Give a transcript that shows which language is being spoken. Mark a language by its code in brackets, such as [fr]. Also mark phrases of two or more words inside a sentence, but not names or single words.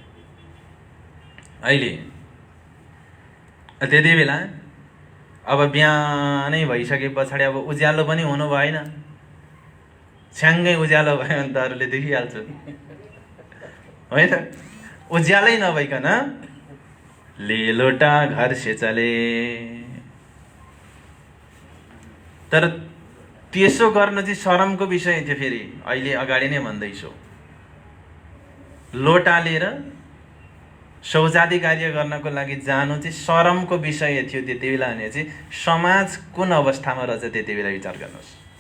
[ne] अहिले त्यति बेला अब बिहानै भइसके पछाडि अब उज्यालो पनि हुनु भएन, छ्याङ्गै उज्यालो भयो भने त अरूले देखिहाल्छ होइन त। उज्यालै नभइकन [hi] ले लोटा घर से चले। [ne] तर त्यसो गर्न चाहिँ शरमको विषय थियो। फेरि अहिले अगाडि नै भन्दैछु, लोटा लिएर शौचादी कार्य गर्नको लागि जानु चाहिँ शरमको विषय थियो त्यति बेला भने चाहिँ समाज कुन अवस्थामा रहेछ त्यति बेला विचार गर्नुहोस्।